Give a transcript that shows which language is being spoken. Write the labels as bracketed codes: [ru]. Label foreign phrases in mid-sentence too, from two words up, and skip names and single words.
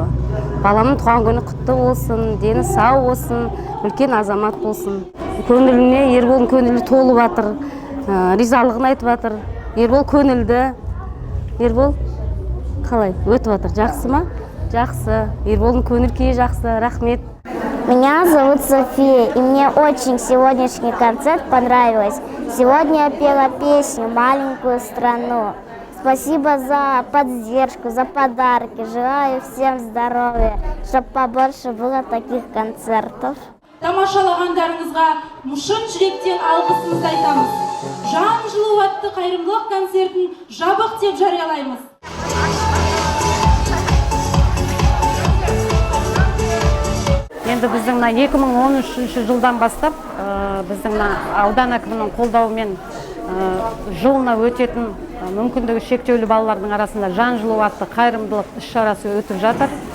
[kk] Баламның туған күні құтты болсын, дені сау болсын, үлкен азамат болсын. Көңіліне Ерболдың көңілі толып жатыр. Ризалығын айтып жатыр. Ербол көңілді. Ербол қалай өтіп жатыр? Жақсы ма? Жақсы. Ерболдың көңіл күйі жақсы. Рахмет. [ru] Меня зовут София, и мне очень сегодняшний концерт понравилось. Сегодня я пела песню «Маленькую страну». Спасибо за поддержку, за подарки. Желаю всем здоровья, чтобы побольше было таких концертов. [kk] Тамашалағандарыңызға мұшын жүректен алғысымызды айтамыз. Жан жылу атты қайырымдылық концертін жабық деп жариялаймыз. Енді біздің 2013 жылдан бастап біздің аудан әкімінің қолдауымен жылына өтетін мүмкіндігі шектеулі балалардың арасында жан жылу атты қайырымдылық іс-шарасы өтіп жатыр.